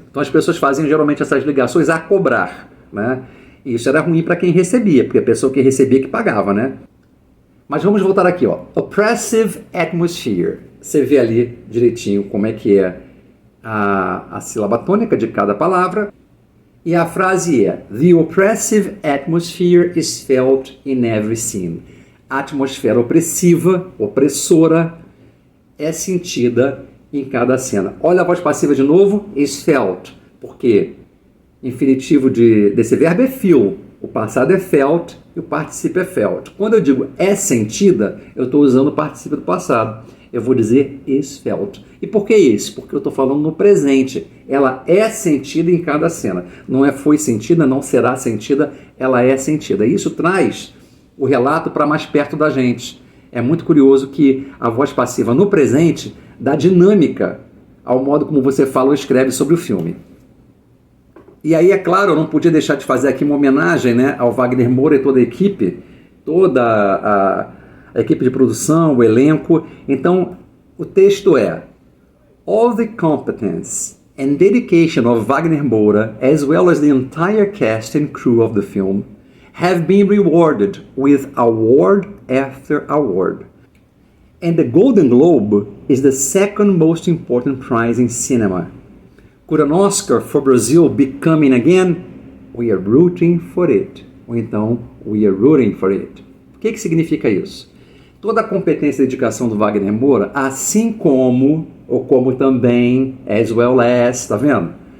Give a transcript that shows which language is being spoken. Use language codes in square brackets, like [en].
[pt] Então as pessoas faziam geralmente essas ligações a cobrar, né? E isso era ruim para quem recebia, porque a pessoa que recebia que pagava, né? Mas vamos voltar aqui, ó. Oppressive atmosphere. Você vê ali direitinho como é que é a sílaba tônica de cada palavra. E a frase é: [en] The oppressive atmosphere is felt in every scene. [pt] A atmosfera opressiva, opressora, é sentida em cada cena. Olha a voz passiva de novo, is felt, porque infinitivo desse verbo é feel, o passado é felt e o particípio é felt. Quando eu digo é sentida, eu estou usando o particípio do passado. eu vou dizer is felt. E por que isso? Porque eu estou falando no presente. Ela é sentida em cada cena. Não é foi sentida, não será sentida, ela é sentida. Isso traz o relato para mais perto da gente. É muito curioso que a voz passiva no presente dá dinâmica ao modo como você fala ou escreve sobre o filme. E aí, é claro, eu não podia deixar de fazer aqui uma homenagem, né, ao Wagner Moura e toda a equipe, toda a equipe de produção, o elenco. Então, o texto é: [en] All the competence and dedication of Wagner Moura, as well as the entire cast and crew of the film, have been rewarded with award after award. And the Golden Globe is the second most important prize in cinema. Could an Oscar for Brazil be coming again? We are rooting for it. [pt] Ou então, [en] we are rooting for it. [pt] O que significa isso? Toda a competência e dedicação do Wagner Moura, assim como, ou como também, as well as, tá vendo?